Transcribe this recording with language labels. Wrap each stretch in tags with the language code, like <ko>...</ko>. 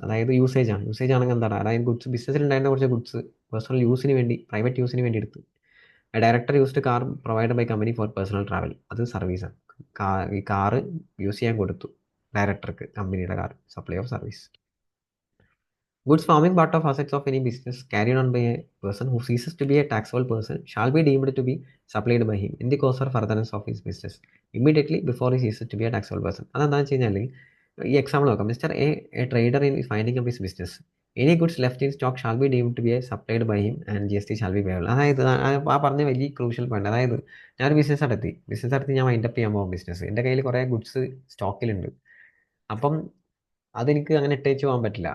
<ml>അതായത് യൂസേജ് ആണെങ്കിൽ എന്താണ്, അതായത് ഗുഡ്സ് ബിസിനസ്സിൽ ഉണ്ടായിരുന്ന കുറച്ച് ഗുഡ്സ് പേഴ്സണൽ യൂസിന് വേണ്ടി, പ്രൈവറ്റ് യൂസിന് വേണ്ടി എടുത്ത്.</ml> <en>Director used car provide by company for personal travel.</en> <ml>അത് സർവീസാണ്. ഈ കാറ് യൂസ് ചെയ്യാൻ കൊടുത്തു ഡയറക്ടർക്ക്, കമ്പനിയുടെ car, supply of service.</ml> <en>Goods forming part of assets of any business carried on by a person who ceases to be a taxable person shall be deemed to be supplied by him in the course or furtherance of his business immediately before he ceases to be a taxable person.</en> <ml>അതെന്താണെന്ന് വെച്ച് കഴിഞ്ഞാൽ, ഈ example നോക്കാം.</ml> <en>Mister a trader in winding up his business, any goods left in stock shall be deemed to be supplied by him and GST shall be payable.</en> <ml>അതായത് ആ പറഞ്ഞ വലിയ crucial point. അതായത് ഞാനൊരു ബിസിനസ് നടത്തി ഞാൻ വൈൻഡപ്പ് ചെയ്യാൻ പോകും ബിസിനസ്. എൻ്റെ കയ്യിൽ കുറേ ഗുഡ്സ് സ്റ്റോക്കിലുണ്ട്. അപ്പം അതെനിക്ക് അങ്ങനെ ഇട്ടേച്ച് പോകാൻ പറ്റില്ല.</ml>